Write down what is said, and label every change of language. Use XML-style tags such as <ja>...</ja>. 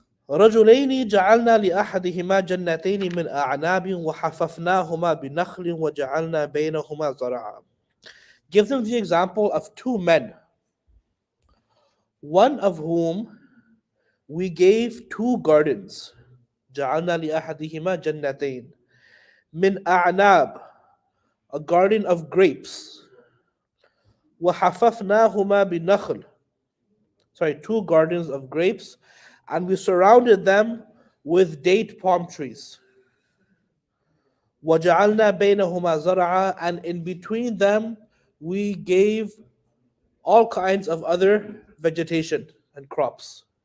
<ar>رَجُلَيْنِ جَعَلْنَا لِأَحَدِهِمَا جَنَّتَيْنِ مِنْ أَعْنَابٍ وَحَفَفْنَاهُمَا بِنَخْلٍ وَجَعَلْنَا بَيْنَهُمَا زَرْعًا.</ar> <en>Give them the example of two men, one of whom we gave two gardens.</en> <ar>جَعَلْنَا لِأَحَدِهِمَا جَنَّتَيْنِ مِنْ أَعْنَابٍ,</ar> <en>a garden of grapes.</en> <ar>وَحَفَفْنَاهُمَا بِنَخْلٍ,</ar> <en>two gardens of grapes, and we surrounded them with date palm trees.</en> <ar>وَجَعَلْنَا بَيْنَهُمَا زَرْعًا,</ar> <en>and in between them we gave all kinds of other vegetation and crops.</en>